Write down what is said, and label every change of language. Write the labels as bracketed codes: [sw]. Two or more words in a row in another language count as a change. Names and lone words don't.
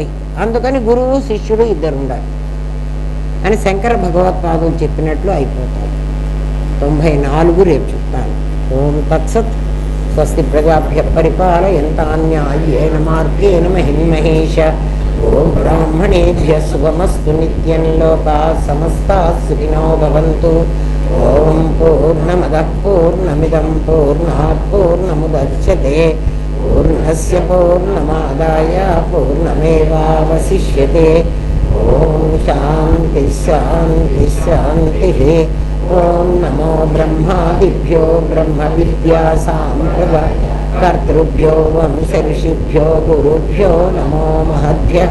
[te] అందుకని గురువు శిష్యుడు ఇద్దరు ఉండాలి అని శంకర భగవత్పాదులు చెప్పినట్లు అయిపోతాడు. 94 రేపు చెప్తాను. [sa] ఓం తత్సత్. స్వస్తి ప్రజాభ్య పరిపాలయంతాన్యాయేన మార్గేణ మహిన్మహేష. ఓం బ్రాహ్మణేభ్య శుభమస్తు నిత్యం. లోకాః సమస్తాః సుఖినో భవంతు. ఓం పూర్ణమదః పూర్ణమిదం పూర్ణాత్ పూర్ణముదచ్యతే. పూర్ణస్య పూర్ణమాదాయ పూర్ణమేవావశిష్యతే. ఓం శాంతి శాంతి శాంతి. ఓం నమో బ్రహ్మాదిభ్యో బ్రహ్మ విద్యా సాంప్రదాయకర్తృభ్యో వంశ-ఋషిభ్యో గురుభ్యో నమో మహద్భ్యః.